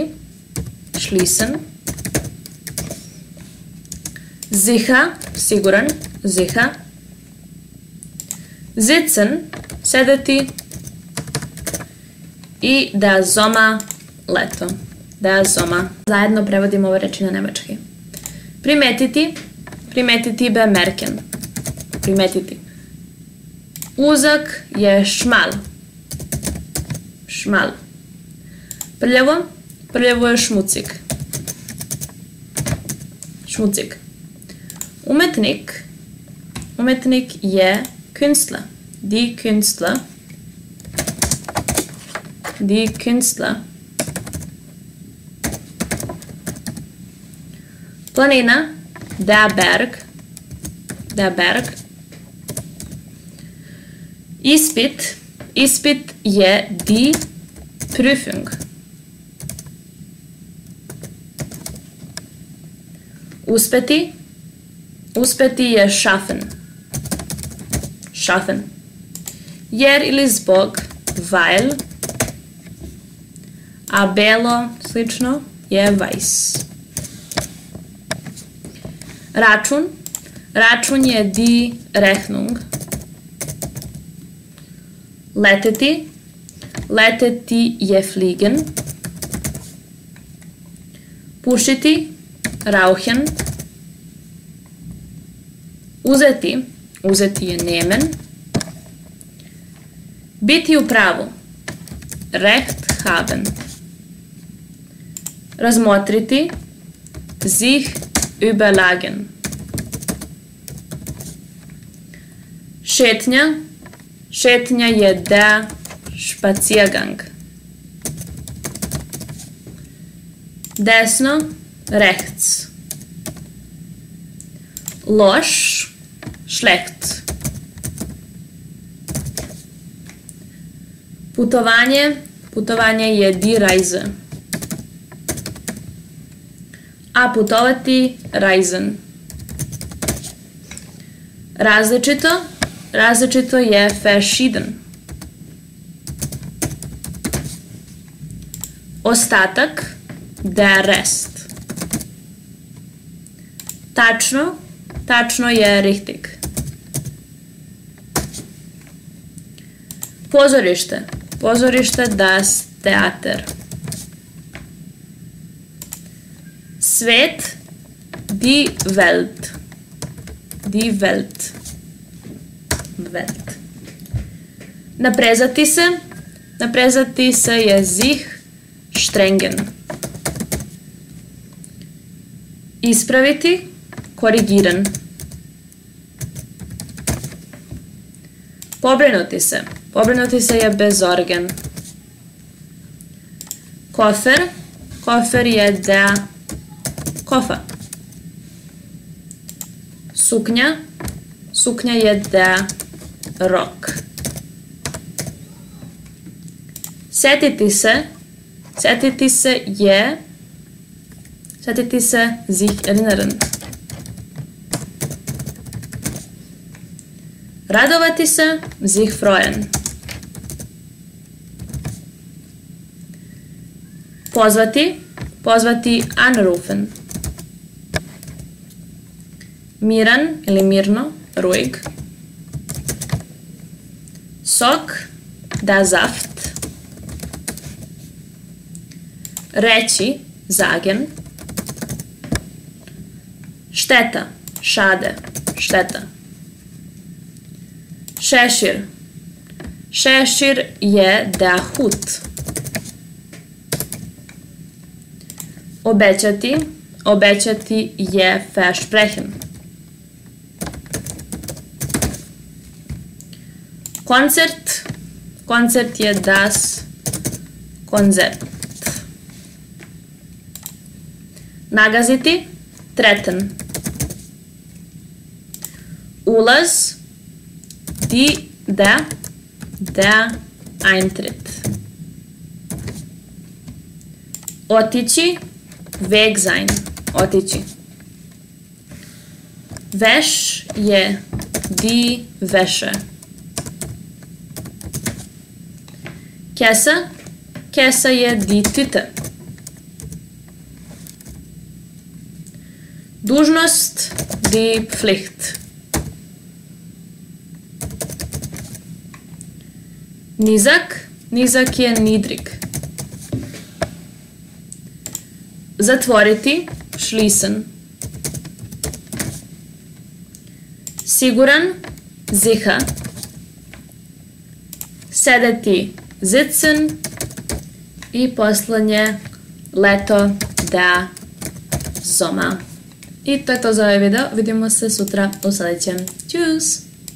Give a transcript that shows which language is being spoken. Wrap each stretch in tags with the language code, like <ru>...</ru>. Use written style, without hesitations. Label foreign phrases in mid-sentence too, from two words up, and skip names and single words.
<de>Schließen. Sicher, siguran. Sicher. Sitzen, sedeti.</de> <sr>I</sr> <de>der Sommer,</de> <sr>leto.</sr> <de>Der Sommer.</de> <sr>Zajedno prevodimo ove reči na nemački. Primetiti bemerken. Primetiti. Uzak je šmal. Šmal. Prljavo je šmucik. Šmucik. Umetnik je Künstler.</sr> <de>Die Künstler. Die Künstler.</de> <sr>Planina,</sr> <de>der Berg. Der Berg.</de> <sr>Ispit je</sr> <de>die Prüfung.</de> <sr>Uspeti je schaffen.</sr> <de>Schaffen.</de> <sr>Jer ili zbog, weil. A belo, slično, je weiß. Račun je</sr> <de>die Rechnung.</de> <sr>Leteti je fliegen. Pušiti, rauchen. Uzeti je nehmen. Biti u pravu,</sr> <de>recht haben.</de> <sr>Razmotriti,</sr> <de>sich überlegen.</de> <sr>Šetnja je</sr> <de>der Spaziergang.</de> <sr>Desno, rechts. Loš, schlecht. Putovanje je</sr> <de>die Reise.</de> <sr>A putovati, reisen. Različito je verschieden. Ostatak,</sr> <de>der Rest.</de> <sr>Tačno je richtig. Pozorište,</sr> <de>das Theater.</de> <sr>Svet,</sr> <de>die Welt. Die Welt.</de> <sr>Naprezati se je</sr> <de>sich strengen.</de> <sr>Ispraviti, korrigieren. Pobrinuti se je besorgen. Kofer je</sr> <de>der Koffer.</de> <sr>Suknja je</sr> <de>der Rock.</de> <sr>Setiti se</sr> <de>sich erinnern.</de> <sr>Radovati se,</sr> <de>sich freuen.</de> <sr>Pozvati, anrufen. Miran ili mirno,</sr> <de>ruhig.</de> <sr>Sok,</sr> <de>der Saft.</de> <sr>reći, sagen. Šteta, schade, šteta. Šešir. Šešir je</sr> <de>der Hut.</de> <sr>Obećati. Obećati je versprechen. Koncert. Koncert je das Konzert. Nagaziti.</sr> <de>Treten. Ulaz. Der Eintritt.</de> <sr>Otići.</sr> <de>Weg sein.</de> <sr>Otići. Veš je</sr> <de>die Wäsche.</de> <sr>Kesa. Kesa je</sr> <de>die Tüte.</de> <sr>Dužnost.</sr> <de>Die Pflicht.</de> <sr>Nizak. Nizak je niedrig. Zatvoriti. Schließen. Siguran.</sr> <de>Sicher. Sedeti. Sitzen.</de> <sr>I poslednje leto.</sr> <de>Der Sommer.</de> <sr>I to je to za ovaj video. Vidimo se sutra u sledećem.</sr> <de>Tschüss!</de>